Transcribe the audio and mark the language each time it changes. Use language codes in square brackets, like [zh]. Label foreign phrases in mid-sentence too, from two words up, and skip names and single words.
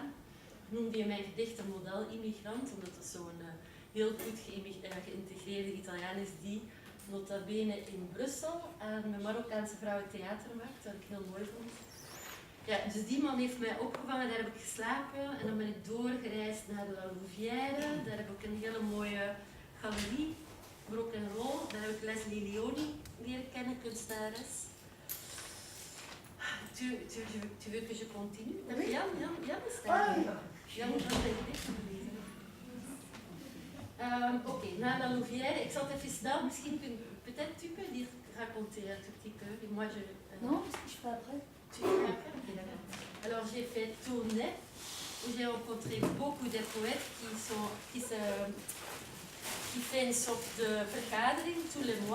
[nl] Ik noemde in mijn gedicht een model-immigrant, omdat het zo'n heel goed geïntegreerde Italiaan is die nota bene in Brussel met Marokkaanse vrouwen theater maakt, wat ik heel mooi vond. Ja, dus die man heeft mij opgevangen, daar heb ik geslapen en dan ben ik doorgereisd naar de La Louvière. Daar heb ik een hele mooie galerie, [en] rock and roll. [nl] Daar heb ik Leslie Leoni leren kennen, kunstenares. [fr] Tu veux que je continue? Oui. [nl] Jan is daar. Jan moet dan dit lezen. Oké, na La Louvière, ik zal het even snel, misschien [fr] peut-être tu peux dire, raconter un tout petit peu. Et moi je... Non, parce que je ferai après. Tu fais après? Ok, d'accord. Alors j'ai fait Tournai, où j'ai rencontré beaucoup de poètes qui fait une sorte de vergadering tous les mois.